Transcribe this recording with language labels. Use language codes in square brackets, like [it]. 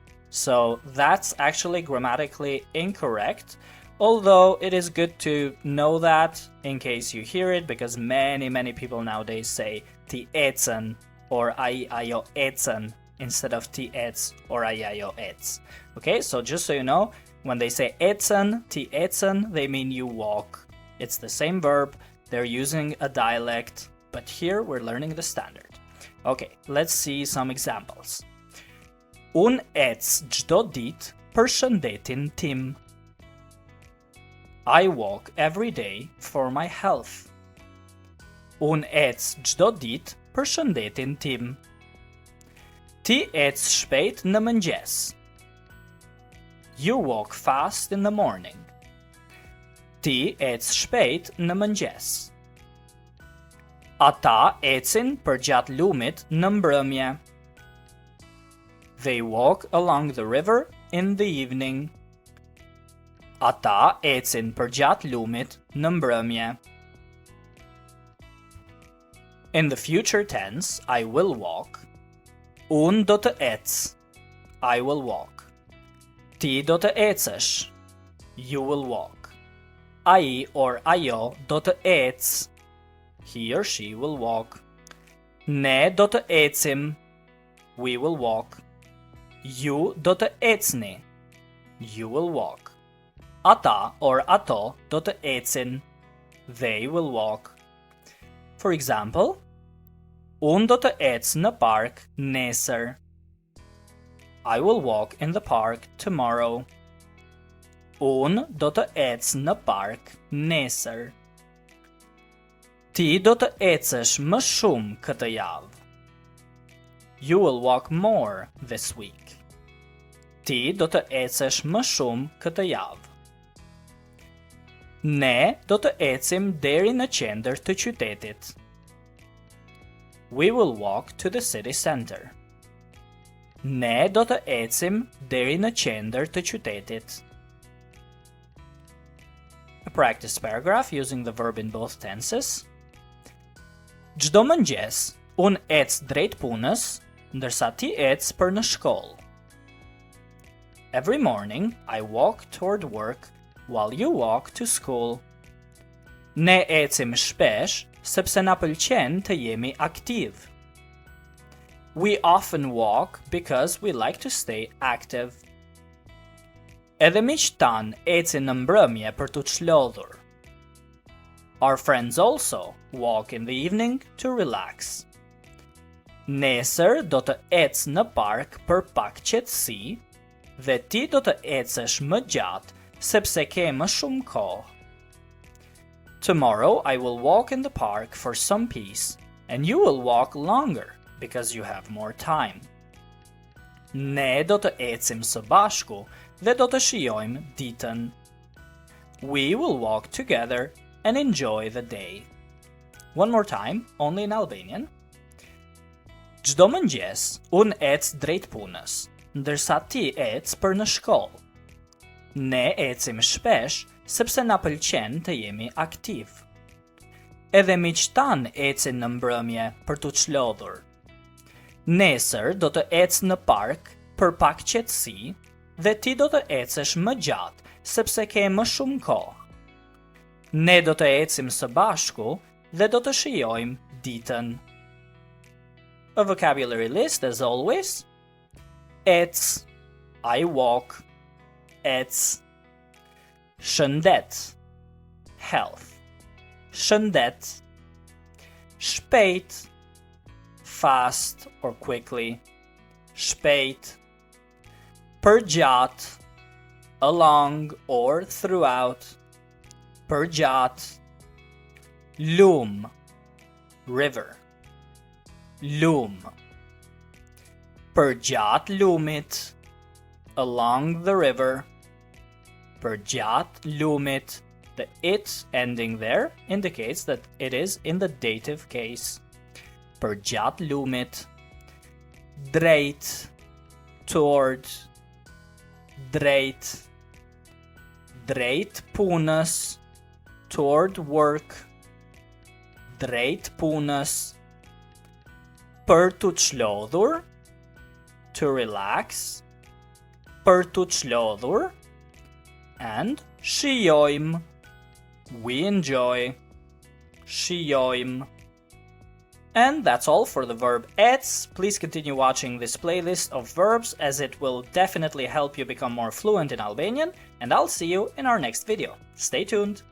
[en] So that's actually grammatically incorrect, although it is good to know that in case you hear it, because many people nowadays say [sq] ti ecen [en] or [sq] ai, ajo ecen [en] instead of [sq] ti ec [en] or [sq] ai, ajo ec. [en] Okay, so just so you know, when they say ecen, [sq] ti ecen, [en] they mean you walk. It's the same verb, they're using a dialect, but here we're learning the standard. Okay, let's see some examples. [sq] Un ec çdo ditë për shëndetin tim. [en] I walk every day for my health. [sq] Un ec çdo ditë për shëndetin tim. Ti ec shpejt në mëngjes. [en] You walk fast in the morning. [sq] Ti ec shpejt në mëngjes. Ata ecin përgjatë lumit në mbrëmje. [en] They walk along the river in the evening. [sq] Ata ecin përgjatë lumit në mbrëmje. [en] In the future tense, I will walk. [sq] Unë do të ec. [en] I will walk. [sq] Ti do të ecësh. [en] You will walk. [sq] Ai or ajo do të ec. [en] He or she will walk. [sq] Ne do të ecim. [en] We will walk. [sq] Ju do të ecni. [en] You will walk. [sq] Ata or ato do të ecin. [en] They will walk. For example, [sq] unë do të ec në park nesër. [en] I will walk in the park tomorrow. [sq] Unë do të ec në park nesër. Ti do të ecësh më shumë këtë javë. [en] You will walk more this week. [sq] Ti do të ecësh më shumë këtë javë. Ne do të ecim deri në qendër të qytetit. [en] We will walk to the city center. [sq] Ne do të ecim deri në qendër të qytetit. [en] A practice paragraph using the verb in both tenses. [sq] Çdo mëngjes, unë ec drejt punës, ndërsa ti ec për në shkollë. [en] Every morning, I walk toward work while you walk to school. [sq] Ne ecim shpesh sepse na pëlqen të jemi aktiv. [en] We often walk because we like to stay active. [sq] Edhe miqtë tanë ecin në mbrëmje për t'u çlodhur. [en] Our friends also walk in the evening to relax. [sq] Nesër do të ec në park për pak qetësi dhe ti do të ecësh më gjatë sepse ke më shumë kohë. [en] Tomorrow I will walk in the park for some peace and you will walk longer because you have more time. [sq] Ne do të ecim së bashku dhe do të shijojmë ditën. [en] We will walk together and enjoy the day. One more time, only in Albanian. [sq] Çdo mëngjes, unë ec drejt punës, ndërsa ti ec për në shkollë. Ne ecim shpesh sepse na pëlqen të jemi aktiv. Edhe miqtë tanë ecin në mbrëmje për t'u çlodhur. Nesër do të ec në park për pak qetësi dhe ti do të ecësh më gjatë sepse ke më shumë kohë. Ne do të ecim së bashku dhe do të shijojmë ditën. [en] A vocabulary list as always. Ec, I walk. Ec. Shëndet, health. Shëndet. Shpejt, fast or quickly. Shpejt. Përgjat, along or throughout, përgjat, lum, river, lum, përgjat lumit, along the river, përgjat lumit. The it ending there indicates that it is in the dative case. Përgjat lumit, drejt, toward, drejt, drejt punës, toward work, drejt punës, për të çlodhur, to relax, për të çlodhur, and shijojmë, we enjoy, shijojmë. And that's all for the verb ec. Please continue watching this playlist of verbs as it will definitely help you become more fluent in Albanian, and I'll see you in our next video. Stay tuned!